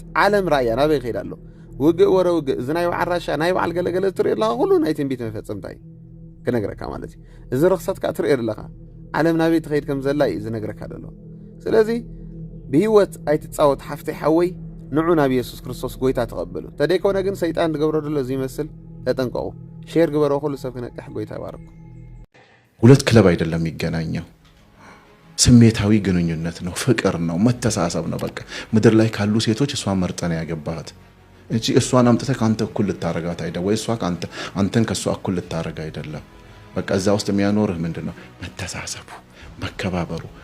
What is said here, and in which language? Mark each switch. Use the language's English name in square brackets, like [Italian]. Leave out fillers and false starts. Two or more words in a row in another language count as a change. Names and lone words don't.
[Tigrinya] ዓለም ራእያ ናበይ ከይድ ኣሎ ውግእ ወረ ውግእ እዚ ናይ በዓል ራሻ ናይ በዓል ገለገለ ትሪኢ ኣለኻ ኩሉ ናይ ትንቢት መፈፀምታ እዩ ክነግረካ ማለት እዩ እዚ ርክሰትካ ትሪኢ ኣለኻ ዓለም ናበይ ትኸይድ ከም ዘላ እዩ ዝነግረካ ደሎ ስለዚ ብህይወት ኣይትፃወት ሓፍተይ ሓወይ ንዑ ናብ ኢየሱስ ክርስቶስ ጎይታ ተቐበሉ ተደይኮነ ግን ሰይጣን ዝገብሮ ደሎ እዚ ይመስል ተጠንቀቁ ሼር ግበሮ ሁሉ ሰብ ክነቅሕ ጎይታ ይባርኩ [Amharic] ሁለት ክለብ አይደለም የሚገናኘው ስሜታዊ ግንኙነት ነው ፍቅር ነው መተሳሰብ ነው በቃ ምድር ላይ ካሉ ሴቶች እሷን መርጠን ያገባት እንጂ እሷን አምጥተህ ካንተ እኩል ልታረጋት አይደለም ወይ እሷ ካንተ አንተን ከሷ እኩል ልታረጋ አይደለም በቃ እዛ ውስጥ የሚያኖርህ ምንድነው መተሳሰቡ መከባበሩ